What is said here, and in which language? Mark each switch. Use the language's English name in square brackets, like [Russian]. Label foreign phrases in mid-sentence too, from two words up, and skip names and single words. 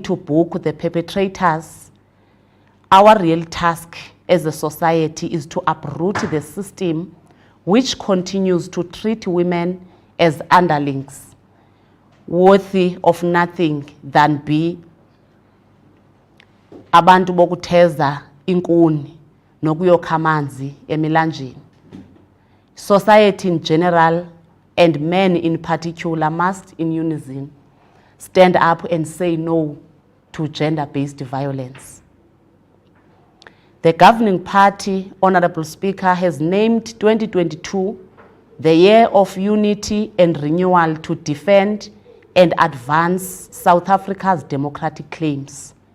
[English] to book the perpetrators, our real task as a society is to uproot the system which continues to treat women as underlings, worthy of nothing than be [Zulu] abantu bokutheza inkuni nokuyokha amanzi emilanjeni. [English] Society in general and men in particular must in unison stand up and say no to gender-based violence. The governing party, Honorable Speaker, has named 2022 the year of unity and renewal to defend and advance South Africa's democratic claims.